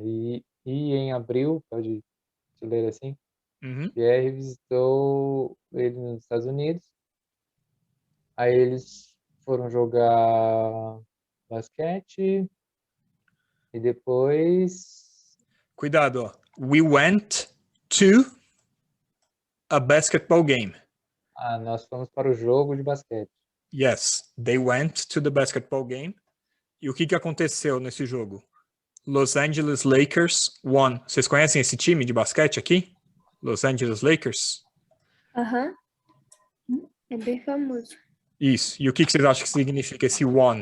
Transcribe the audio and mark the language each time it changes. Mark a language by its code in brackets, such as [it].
[pt] E em abril, pode ler assim? Uhum. Pierre visitou ele nos Estados Unidos. Aí eles foram jogar basquete e depois... Cuidado, ó. [en] We went to a basketball game. [pt] nós fomos para o jogo de basquete. [en] Yes, they went to the basketball game. [pt] E o que aconteceu nesse jogo? [en] Los Angeles Lakers won. [pt] Vocês conhecem esse time de basquete aqui? Los Angeles Lakers? Aham. É bem famoso. Isso. E o que vocês acham que significa esse won?